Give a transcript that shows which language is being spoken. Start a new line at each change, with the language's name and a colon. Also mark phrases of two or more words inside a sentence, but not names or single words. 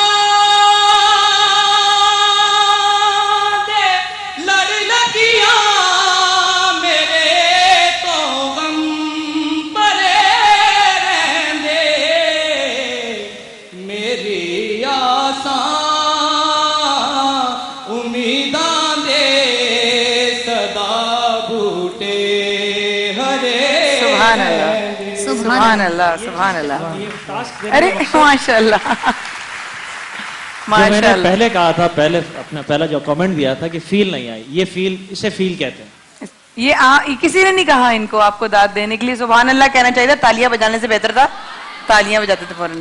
Punjabi: دے لڑ لگیا میرے تو غم پرے رہ دے، میری آسا امیداں دے سدا بوٹے ہرے.
Arabic: سبحان الله، سبحان الله، سبحان الله.
Urdu: ارے ماشاءاللہ, मैंने माशाल्लाह। پہلے کہا تھا، پہلے اپنا پہلا جو کمنٹ دیا تھا کہ فیل نہیں آئی، یہ فیل، اسے فیل کہتے ہیں. یہ کسی نے نہیں کہا انکو آپکو داد دینے کے لیے,
Arabic: سبحان الله
Urdu: کہنا چاہیے تھا، تالیاں بجانے سے بہتر تھا، تالیاں بجاتے تھے فوراً.